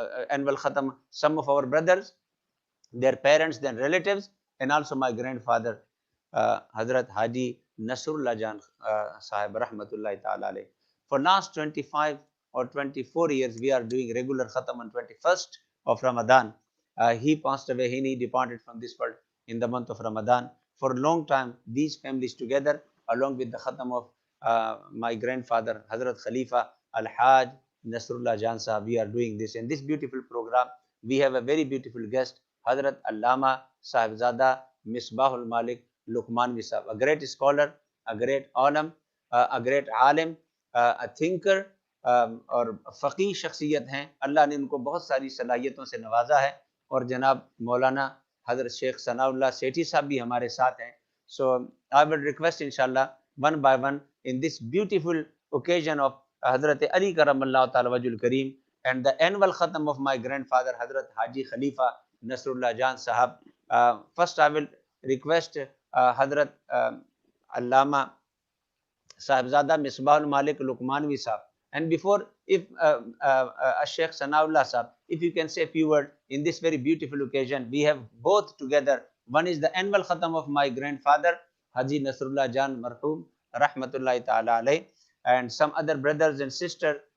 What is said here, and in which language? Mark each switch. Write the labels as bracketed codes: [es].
[en] annual khatam, some of our brothers, their parents, their relatives, and also my grandfather Hazrat Haji Nasrullah Jan Sahib Rahmatullahi Ta'ala alayh. For last 25 or 24 years we are doing regular khatam on 21st of Ramadan. He passed away, he departed from this world in the month of Ramadan. For a long time, these families together, along with the khatam of my grandfather, Hazrat Khalifa Al-Haj Nasrullah Jan Sahab, we are doing this. In this beautiful program, we have a very beautiful guest, Hazrat Allama Sahibzada Misbahul Malik Luqmanvi Sahab, a great scholar, a great alim, a great alim, a thinker, [ur] اور فقی شخصیت ہیں. اللہ نے ان کو بہت ساری صلاحیتوں سے نوازا ہے. اور جناب مولانا حضرت شیخ ثناء اللہ سیٹھی صاحب بھی ہمارے ساتھ ہیں. [en] So I will request انشاءاللہ one by one in this beautiful occasion of حضرت Ali کرم اللہ تعالی وجہ الکریم اینڈ دا اینول ختم آف مائی گرینڈ فادر حضرت حاجی خلیفہ Nasrullah Jan Sahab. First I will request حضرت علامہ صاحبزادہ Misbah ul Malik Luqmanvi Sahab. And before, if Sheikh Sanaullah Sahab, if you can say a few words in this very beautiful occasion, we have both together. One is the annual khatam of my grandfather, Haji Nasrullah Jan Marhum, Rahmatullahi Ta'ala alayh, and some other brothers and sisters.